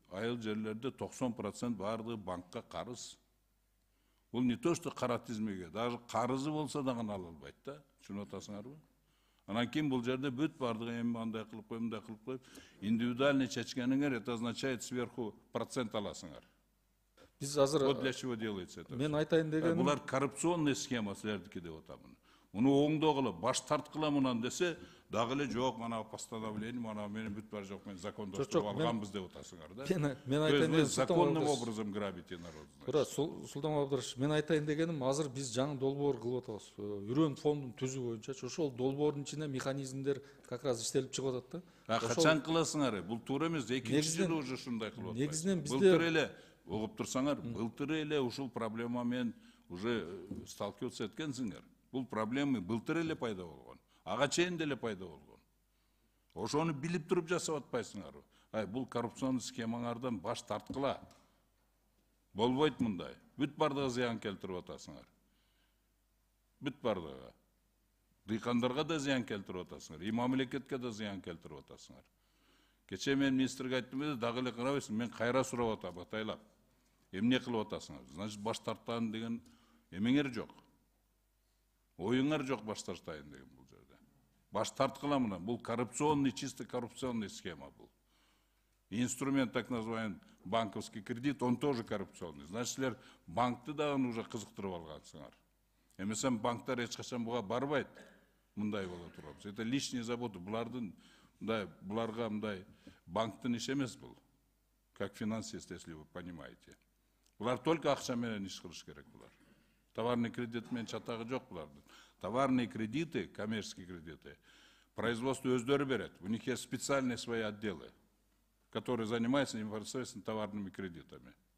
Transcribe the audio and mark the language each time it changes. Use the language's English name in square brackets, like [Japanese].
[Kyrgyz] Айыл жерлерде 90% баардыгы банкка карыз. Бул [Russian] не то что [Kyrgyz] кара тизмеге, даже карызы болсо дагы ала албайт да. Түшүнүп атасыңарбы? Анан кийин бул жерде бүт баардыгы эми андай кылып коюп, мындай кылып коюп, индивидуальный чечкениңер, [Russian] это означает сверху процент [Kyrgyz] аласыңар. Биз азыр [Russian] вот для чего делается это. [Kyrgyz] Мен айтайын дегеним, булар коррупционный схема силердики деп атамын. Муну оңдогула, баш тарткыла мунан десе, дагы эле жок, мана постановление, мана менин бүт бар жок, мен закондоштуруп алганбыз деп атасыңар да. Мен айтайын дегеним, [Russian] законным образом грабите народ. [Kyrgyz] Туура, Султан Абдурашев, мен айтайын дегеним, азыр биз жаңы долбоор кылып атабыз. Үрөн фондун түзүү боюнча, ошол долбоордун ичинде механизмдер как раз иштелип чыгып атат да. Качан кыласыңар? Бул туура эмес, экинчи жылы уже ушундай кылып атпайбыз. Негизинен бизде былтыр эле угуп турсаңар, былтыр эле ушул проблема менен [Russian] уже сталкиваться [Kyrgyz] эткенсиңер. Бул проблема былтыр эле пайда болгон. Ага чейин деле пайда болгон. Ошону билип туруп жасап атпайсыңарбы? Бул коррупционный схемаңардан баш тарткыла. Болбойт мындай. Бүт бардыгы зыян келтирип атасыңар. Бүт бардыгы. Дыйкандарга да зыян келтирип атасыңар. И мамлекетке да зыян келтирип атасыңар. Кече мен министрге айттым, дагы эле карабайсың, мен кайра сурап атам, атайлап. Эмне кылып атасыңар? Значит, баш тарттан деген эмеңер жок. Оюңар жок баш тартайын деген бул жерде. Баш тарткыла мына, бул коррупционный, чисто коррупционный схема бул. [Russian] Инструмент, так называемый банковский кредит, он тоже коррупционный. [Kyrgyz] Значит, силер банкты да уже кызыктырып алгансыңар. Эмесем банктар эч качан буга барбайт. мындай боло турабыз. [Russian] Это лишние заботы. [Kyrgyz] Буларга мындай банктын иши эмес бул. [Russian] Как финансист, если вы понимаете. [Kyrgyz] Булар только акча менен иш кылыш керек булар. Товарный кредит менен чатагы жок булардын. [Russian] Товарные кредиты, коммерческие кредиты, производство [Kyrgyz] өздөрү берет. [Russian] У них есть специальные свои отделы, которые занимаются непосредственно товарными кредитами.